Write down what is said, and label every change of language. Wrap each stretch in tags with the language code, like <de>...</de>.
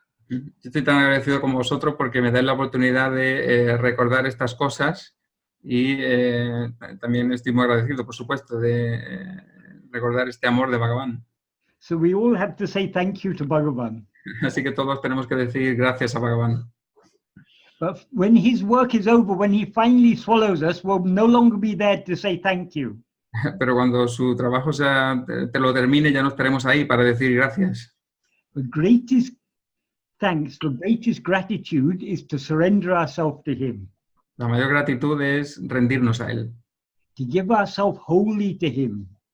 <es>Yo estoy tan agradecido como vosotros porque me dais la oportunidad de recordar estas cosas y también estoy muy agradecido, por supuesto, de recordar este amor de Bhagavan.</es> <en>So we all have to say thank you to Bhagavan.</en> <es>Así que todos tenemos que decir gracias a Bhagavan.</es> <en>But when his work is over, when he finally swallows us, we'll no longer be there to say thank you.</en> <es>Pero cuando su trabajo te lo termine, ya no estaremos ahí para decir gracias.</es> <en>The greatest thanks, the greatest gratitude is to surrender ourselves to him.</en> <es>La mayor gratitud es rendirnos a él.</es> <en>To give ourselves wholly to him.</en>